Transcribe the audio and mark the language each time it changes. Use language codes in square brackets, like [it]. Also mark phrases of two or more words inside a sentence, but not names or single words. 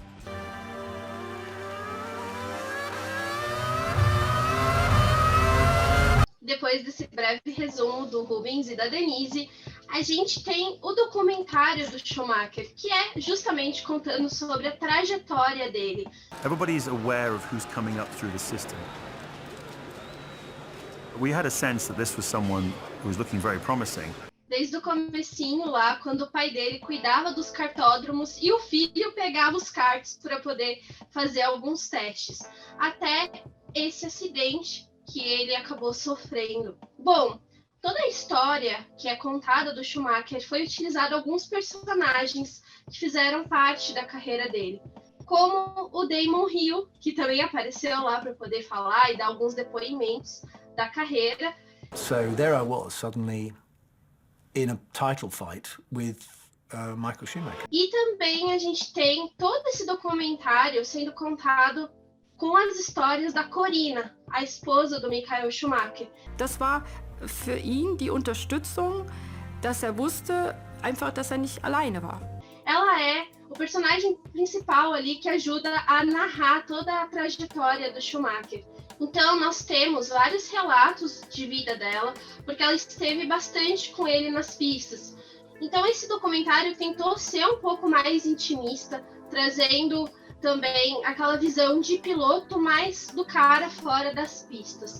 [pt] Depois desse breve resumo do Rubens e da Denise, a gente tem o documentário do Schumacher, que é justamente contando sobre a trajetória dele. [en] Everybody's aware of who's coming up through the system. We had a sense that this was someone who was looking very promising. [pt] Desde o comecinho lá, quando o pai dele cuidava dos kartódromos e o filho pegava os karts para poder fazer alguns testes, até esse acidente que ele acabou sofrendo. Bom, toda a história que é contada do Schumacher foi utilizado alguns personagens que fizeram parte da carreira dele, como o Damon Hill, que também apareceu lá para poder falar e dar alguns depoimentos da carreira. [en] So there I was suddenly in a title fight with Michael Schumacher. [pt] E também a gente tem todo esse documentário sendo contado com as histórias da Corina, a esposa do Michael Schumacher. [de] Das war für ihn die Unterstützung, dass wusste einfach, dass nicht alleine war. [pt] Ela é o personagem principal ali que ajuda a narrar toda a trajetória do Schumacher. Então, nós temos vários relatos de vida dela, porque ela esteve bastante com ele nas pistas. Então, esse documentário tentou ser um pouco mais intimista, trazendo também aquela visão de piloto mais do cara fora das pistas.